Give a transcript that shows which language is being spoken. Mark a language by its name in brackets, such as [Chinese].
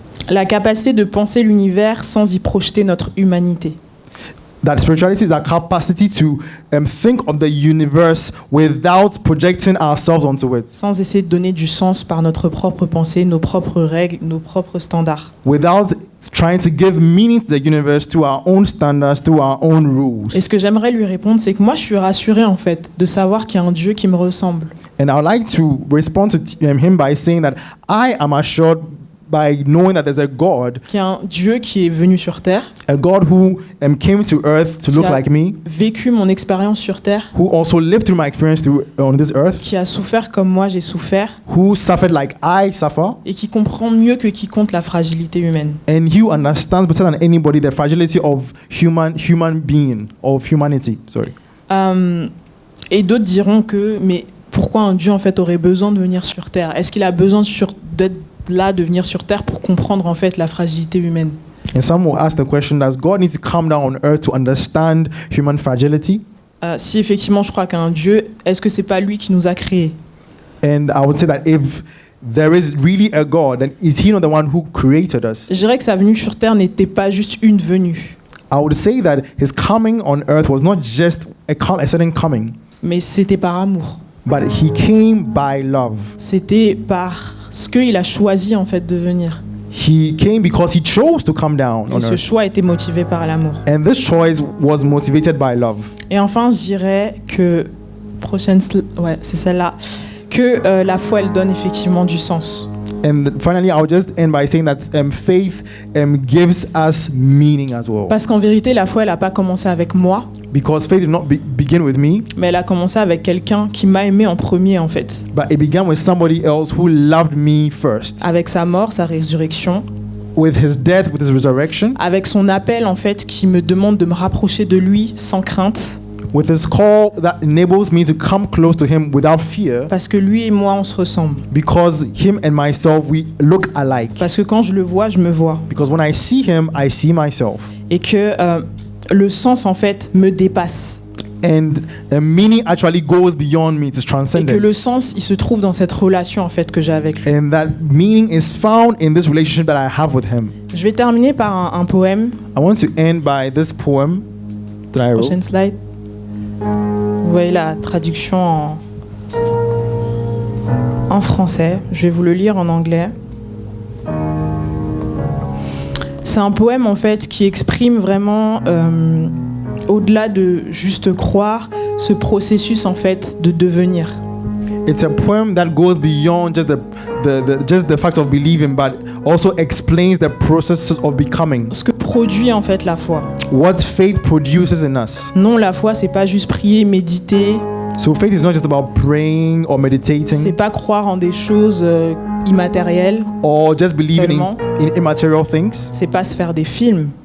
[French] La capacité de penser l'univers sans y projeter notre humanité. [English] That spirituality is a capacity to think of the universe without projecting ourselves onto it. [French] Sans essayer de donner du sens par notre propre pensée, nos propres règles, nos propres standards. [English] Without trying to give meaning to the universe through our own standards, through our own rules. [French] Et ce que j'aimerais lui répondre, c'est que moi, je suis rassurée, en fait, de savoir qu'il y a un Dieu qui me ressemble. [English] And I would like to respond to him by saying that I am assured by knowing that there's a God, [French] Qu'il y a un Dieu qui est venu sur Terre, [English] a God who came to earth to look [French] Qui a- [English] like me, [French] vécu mon expérience sur Terre, [English] who also lived through my experience on this earth, [French] qui a souffert comme moi j'ai souffert, [English] who suffered like I suffer, [French] et qui comprend mieux que quiconque la fragilité humaine. [English] and he understands better than anybody the fragility of human being, of humanity. Sorry. [French] Et d'autres diront que, mais pourquoi un Dieu en fait aurait besoin de venir sur Terre? Est-ce qu'il a besoin d'être là, de venir sur Terre pour comprendre en fait la fragilité humaine? [English] And some will ask the question, does God need to come down on earth to understand human fragility? [French] Si effectivement je crois qu'un Dieu, est-ce que c'est pas lui qui nous a créés? [English] And I would say that if there is really a God, then is he not the one who created us? [French] Je dirais que sa venue sur Terre n'était pas juste une venue, [English] I would say that his coming on earth was not just a sudden coming, [French] mais c'était par amour. [English] but he came by love. [French] C'était parce qu'il a choisi en fait de venir. [English] He came because he chose to come down on [French] Et ce [English] earth. [French] choix a été motivé par l'amour. [English] And this choice was motivated by love. [French] Et enfin, je dirais que ouais, c'est celle-là, que la foi elle donne effectivement du sens. [English] And finally, I would just end by saying that faith gives us meaning as well. [French] Parce qu'en vérité, la foi elle n'a pas commencé avec moi, [English] Because faith did not begin with me, [French] mais elle a commencé avec quelqu'un qui m'a aimé en premier en fait. [English] but it began with somebody else who loved me first. [French] Avec sa mort, sa résurrection, [English] With his death, with his resurrection, [French] avec son appel en fait qui me demande de me rapprocher de lui sans crainte, [English] with his call that enables me to come close to him without fear, [French] parce que lui et moi on se ressemble. [English] because him and myself, we look alike. [French] Parce que quand je le vois, je me vois. [English] Because when I see him, I see myself. [French] Et que le sens en fait me dépasse. [English] And the meaning actually goes beyond me, it's [French] Et que le sens, il se trouve dans cette relation en fait que j'ai avec lui. [English] And that meaning is found in this relationship that I have with him. [French] Je vais terminer par un poème. [English] I want to end by this poem that I wrote. [French] Prochaine slide. Vous voyez la traduction en en français. Je vais vous le lire en anglais. C'est un poème en fait qui exprime vraiment, au-delà de juste croire, ce processus en fait de devenir. [English] It's a poem that goes beyond just the fact of believing, but also explains the process of becoming. [French] Ce que produit en fait la foi. [English] What faith produces in us. [French] Non, la foi, c'est pas juste prier, méditer. [English] So faith is not just about praying or [French] C'est [English] meditating [French] pas croire en des choses immatérielles. [English] or just believing [French] Seulement. [English] in immaterial things. [French] C'est pas se faire des films.